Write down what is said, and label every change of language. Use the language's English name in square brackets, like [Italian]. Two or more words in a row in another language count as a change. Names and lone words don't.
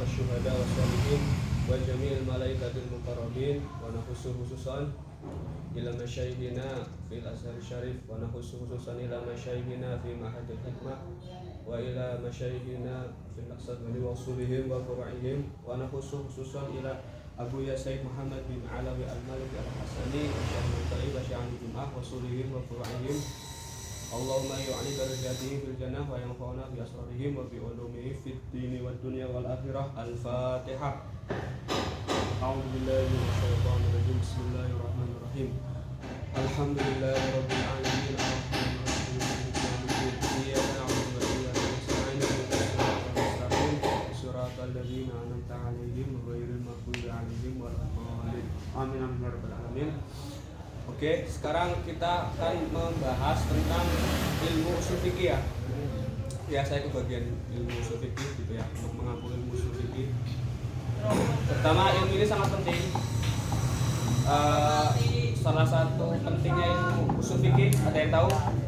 [Arabic] والشهداء والصالحين وجميع الملائكة المقربين ونخص خصوصا إلى مشايخنا في الأزهر الشريف ونخص خصوصا إلى مشايخنا في معهد الحكمة وإلى مشايخنا في النقشد وأصولهم وفروعهم ونخص خصوصا إلى أبو يا السيد محمد بن علوي المالكي الحسني وشيخ متعب وشيخ جمعة وأصولهم وفروعهم. اللهم أعل درجاتهم في الجنة وينفعنا بأسرارهم وبعلومهم في الدين والدنيا والآخرة. الفاتحة. أعوذ بالله من الشيطان الرجيم. بسم الله الرحمن الرحيم. الحمد لله رب العالمين الرحمن الرحيم مالك يوم الدين. إياك نعبد وإياك نستعين اهدنا الصراط المستقيم صراط الذين أنعمت عليهم غير المغضوب عليهم ولا الضالين. آمين آمين يا رب العالمين. [Indonesian] Oke, sekarang kita akan membahas tentang ilmu ushul fikih ya. Ya, saya kebagian ilmu ushul fikih gitu ya, untuk mengambil ilmu ushul fikih. Pertama, ilmu ini sangat penting. Salah satu pentingnya ilmu ushul fikih, ada yang tahu?